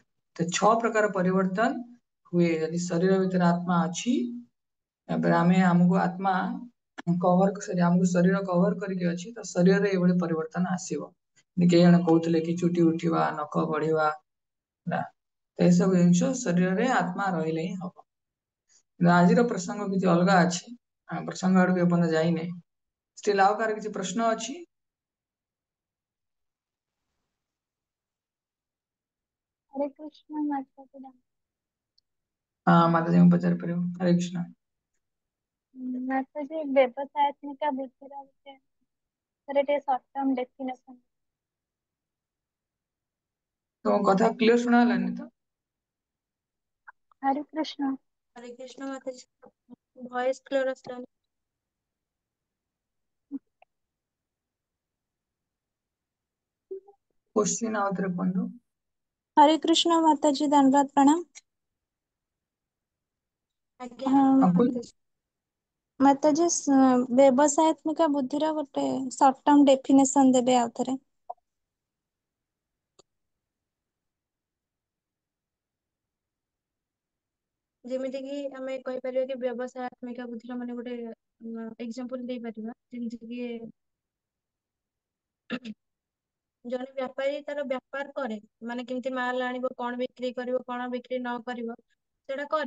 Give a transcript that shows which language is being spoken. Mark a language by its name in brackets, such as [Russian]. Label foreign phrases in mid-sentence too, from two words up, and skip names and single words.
[Odia] ତ 6 ପ୍ରକାର ପରିବର୍ତ୍ତନ ହୁଏ ଯଦି ଶରୀର ଭିତରେ ଆତ୍ମା ଅଛି ତାପରେ ଆମକୁ ଆତ୍ମା କଭର ଆମକୁ ଶରୀର କଭର କରିକି ଅଛି ତ ଶରୀରରେ ଏଇଭଳି ପରିବର୍ତ୍ତନ ଆସିବ। କେହି ଜଣେ କହୁଥିଲେ କି ଚୁଟି ଉଠିବା ନଖ ବଢିବା ହେଲା ତ ଏସବୁ ଜିନିଷ ଶରୀରରେ ଆତ୍ମା ରହିଲେ ହିଁ ହବ। କିନ୍ତୁ ଆଜିର ପ୍ରସଙ୍ଗ କିଛି ଅଲଗା ଅଛି ପ୍ରସଙ୍ଗ ଆଡକୁ ଏପର୍ଯ୍ୟନ୍ତ ଯାଇନି ଷ୍ଟିଲ୍ ଆଉ କାହାର କିଛି ପ୍ରଶ୍ନ ଅଛି। [Hindi] हरे कृष्ण माता पिता [Odia] ହଁ ମାତାଜୀଙ୍କୁ ପଚାରି ପାରିବ ହରେ କୃଷ୍ଣ। ମାତା जी ବ୍ୟବସାୟତ୍ମିକା ବୁଦ୍ଧିର ଗୋଟେ ଥରେ ଟିକେ [English] short term definition. [Odia] ତମ କଥା କ୍ଲିୟର ଶୁଣା ହେଲାନି ତ। [Hindi] हरे कृष्ण हरे कृष्ण माता [English] voice clear [Odia] ଆସିଲାନି। क्वेश्चन आउथरे पंडु [Hindi] हरे कृष्ण माता जी, धन्यवाद प्रणाम। [Odia] ଆଜ୍ଞା [Hindi] हाँ अकुल [Odia] ମାତାଜୀ। [Hindi] माता जी, [Odia] ବ୍ୟବସାୟାତ୍ମିକା ବୁଦ୍ଧିର ଗୋଟେ [English] short term definition [Odia] ଦେବେ ଆଉ ଥରେ। ଯେମିତି କି ଆମେ କହିପାରିବା କି ବ୍ୟବସାୟାତ୍ମିକା ବୁଦ୍ଧିର ମାନେ ଗୋଟେ ଏକ୍ସାମ୍ପଲ ଦେଇପାରିବା, ଯେମିତି କି ଜଣେ ବ୍ୟାପାରୀ ତାର ବେପାର କରେ, ମାନେ କେମିତି ମାଲ ଆଣିବ, କଣ ବିକ୍ରି କରିବ, କଣ ବିକ୍ରି ନ କରିବ, ସେଟା କରେ।